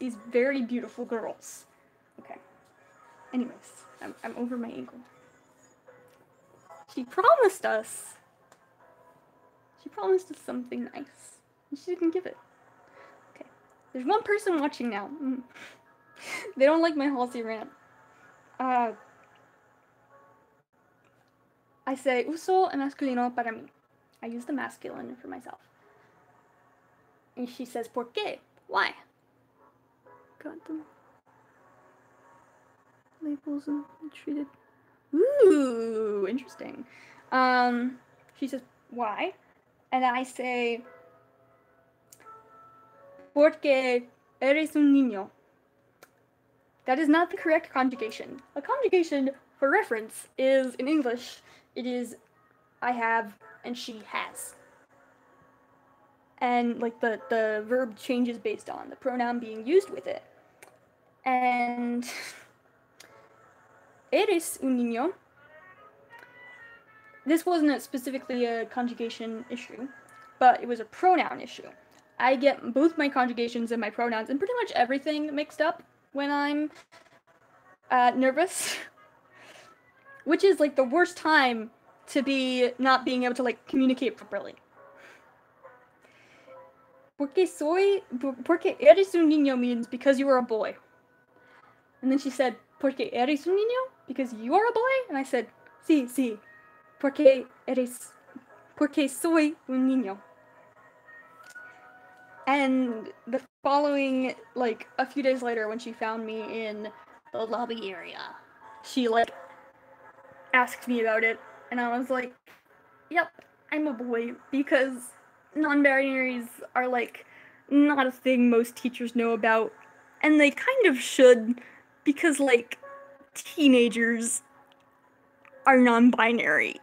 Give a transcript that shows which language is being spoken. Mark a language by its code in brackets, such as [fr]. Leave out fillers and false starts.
[en] These very beautiful girls. Okay. Anyways, I'm over my ankle. She promised us something nice, and she didn't give it. Okay. There's one person watching now. They don't like my Halsey rant. I say [es] uso el masculino para mí. [en] I use the masculine for myself. And she says, [es] ¿por qué? [en] Why? Got them. Labels and treated. Ooh, interesting. She says, why? And I say, [es] porque eres un niño. [en] That is not the correct conjugation. A conjugation, for reference, is, in English, it is I have and she has. And, like, the verb changes based on the pronoun being used with it. [es] And eres un niño. [en] This wasn't specifically a conjugation issue, but it was a pronoun issue. I get both my conjugations and my pronouns and pretty much everything mixed up when I'm nervous, which is like the worst time to be not being able to like communicate properly. [es] Porque eres un niño [en] means because you are a boy. And then she said, [es] porque eres un niño? [en] Because you are a boy? And I said, [es] sí, porque soy un niño. [en] And the following, like, a few days later when she found me in the lobby area, she, like, asked me about it, and I was like, yep, I'm a boy, because non-binaries are, like, not a thing most teachers know about, and they kind of should, because, like, teenagers are non-binary.